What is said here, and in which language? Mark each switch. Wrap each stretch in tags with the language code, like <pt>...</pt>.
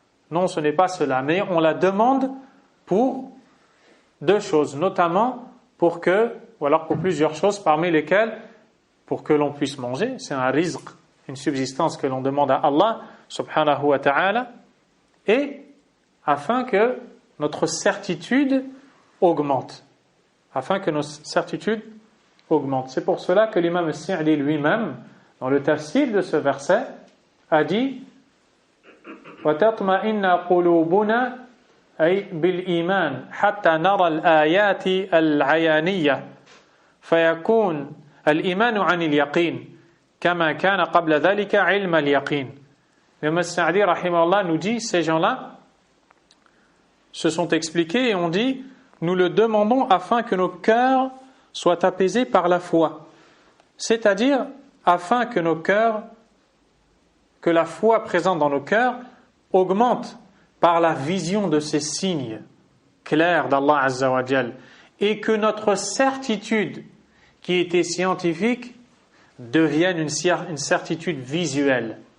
<fr>Non, ce n'est pas cela, mais on la demande pour deux choses, notamment pour plusieurs choses, parmi lesquelles pour que l'on puisse manger, c'est un rizq, une subsistance que l'on demande à Allah subhanahu wa ta'ala, et afin que notre certitude augmente. C'est pour cela que l'imam al-Sa'di lui-même, dans le tafsir de ce verset, a dit</fr> <ar>وَتَطْمَئِنَّ قُلُوبُنَا أي بالإيمان حتى نرى الآيات العيانية فيكون الإيمان عن اليقين كما كان قبل ذلك علم اليقين.</ar> <fr>L'imam al-Sa'di rahimahullah nous dit, ces gens-là se sont expliqués et ont dit, nous le demandons afin que nos cœurs soient apaisés par la foi, c'est-à-dire afin que la foi présente dans nos cœurs augmente par la vision de ces signes clairs d'Allah Azza wa Jal, et que notre certitude qui était scientifique devienne une certitude visuelle.</fr>